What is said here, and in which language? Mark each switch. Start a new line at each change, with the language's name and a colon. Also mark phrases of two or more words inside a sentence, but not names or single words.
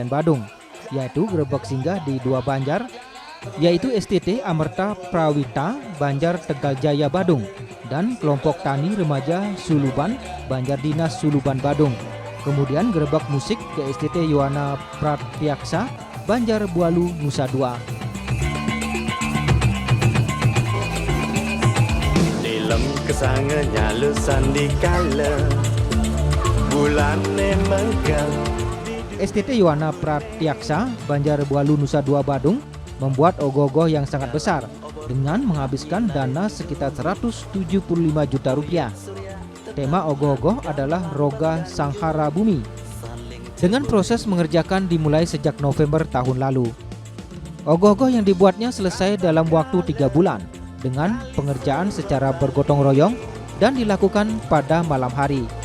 Indonesian: Badung, yaitu Gerebek singgah di 2 Banjar, yaitu STT Amerta Prawita Banjar Tegal Jaya Badung dan kelompok tani remaja Suluban Banjar Dinas Suluban Badung. Kemudian Gerebek musik ke STT Yohana Pratyaksa Banjar Bualu Nusa Dua. Dalam kesangannya lusan dikala bulan menggal. STT Yohana Pratyaksa Banjar Bualu Nusa Dua Badung membuat ogoh-ogoh yang sangat besar dengan menghabiskan dana sekitar 175 juta rupiah. Tema ogoh-ogoh adalah Roga Sanghara Bumi. Dengan proses mengerjakan dimulai sejak November tahun lalu. Ogoh-ogoh yang dibuatnya selesai dalam waktu 3 bulan dengan pengerjaan secara bergotong royong dan dilakukan pada malam hari.